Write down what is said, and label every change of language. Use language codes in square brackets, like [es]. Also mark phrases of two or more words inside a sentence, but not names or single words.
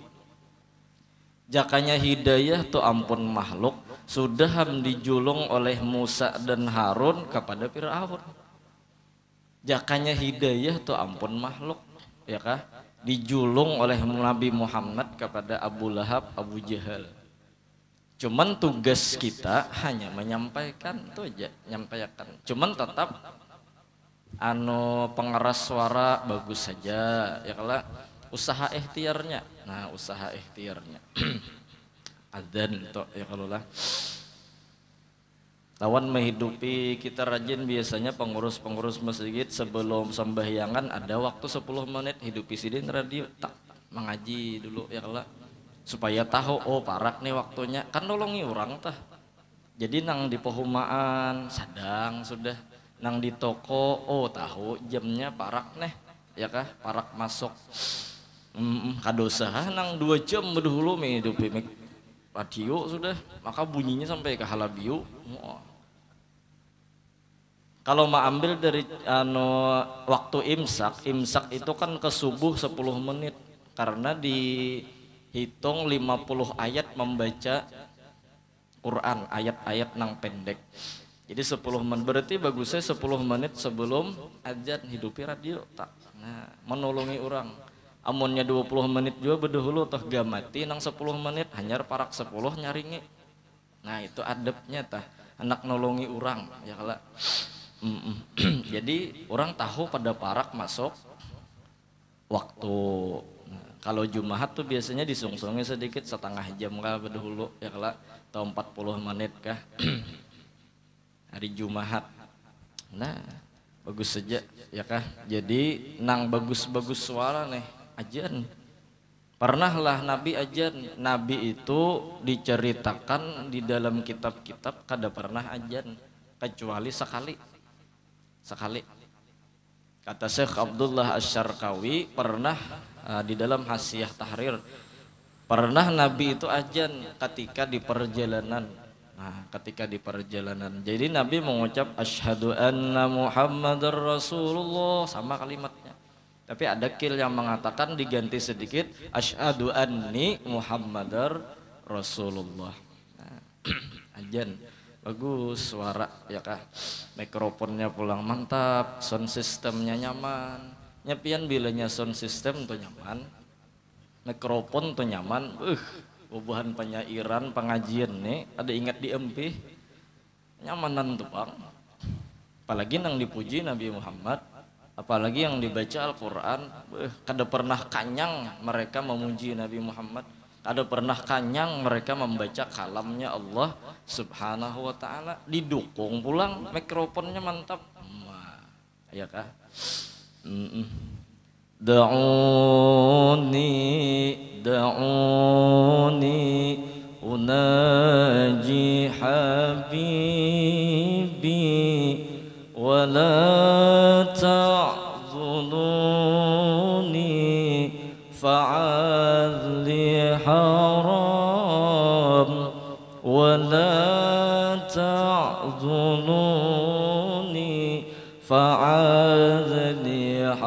[bjn] Jakanya hidayah tuh ampun makhluk, sudah dijulung oleh Musa dan Harun kepada Fir'aun. Jakanya hidayah tuh ampun makhluk, ya kah? Dijulung oleh Nabi Muhammad kepada Abu Lahab, Abu Jahal. Cuman tugas kita hanya menyampaikan tuh aja, menyampaikan. Cuman tetap pengeras suara bagus saja ya kala usaha ikhtiarnya. Nah, usaha ikhtiarnya adzan to ya kalau lah lawan menghidupi kita rajin biasanya pengurus masjid sebelum sembahyangan ada waktu 10 menit hidupi sidin radio tak mengaji dulu ya kala supaya tahu oh parak nih waktunya kan nolongi orang tah. Jadi nang di pehumaan sadang sudah nang di toko oh tahu jamnya parak neh ya kah parak masuk kadosa nang 2 jam berdahulu menghidupi radio sudah maka bunyinya sampai ke halabiu. Kalau mau ambil dari waktu imsak itu kan ke subuh 10 menit karena dihitung 50 ayat membaca Quran ayat-ayat nang pendek. Jadi 10 menit berarti bagusnya 10 menit sebelum adzan hidupi radio tak. Nah, menolongi orang. Amunnya 20 menit juga berdahulu toh gamati nang 10 menit hanyar parak 10 nyaringi. Nah, itu adabnya tah. Anak nolongi orang ya kala. Jadi orang tahu pada parak masuk waktu. Nah, kalau Jumat tuh biasanya disungsungnya sedikit setengah jam kah berdahulu ya kala atau 40 menit kah. Hari Jumat. Nah, bagus saja ya kah. Jadi nang bagus-bagus suara nih ajan. Pernahlah Nabi ajan. Nabi itu diceritakan di dalam kitab-kitab kada pernah ajan kecuali sekali. Kata Syekh Abdullah Asy-Syarqawi pernah di dalam Hasyiah Tahrir pernah Nabi itu ajan ketika di perjalanan. Nah, ketika di perjalanan. Jadi Nabi mengucap [ar] أشهد أن محمدا رسول الله [bjn] sama kalimatnya. Tapi ada kil yang mengatakan diganti sedikit [ar] أشهد أني محمدا رسول الله. [bjn] Nah, ajan bagus suara ya kah. Mikrofonnya pulang mantap, sound systemnya nyaman. Nyepian bilanya [en] sound system [bjn] tuh nyaman. Mikrofon tuh nyaman. Bubuhan penyairan pengajian nih ada ingat di MP nyamanan tuh bang. Apalagi yang dipuji Nabi Muhammad, apalagi yang dibaca Al-Quran, kada pernah kanyang mereka memuji Nabi Muhammad. Ada pernah kanyang mereka membaca kalamnya Allah [ar] سبحانه وتعالى, [bjn] didukung pulang mikrofonnya mantap. Ya kah? [ar] دعوني أناجي حبيبي ولا تعذلوني فعذلي حرام ولا تعذلوني فعذلي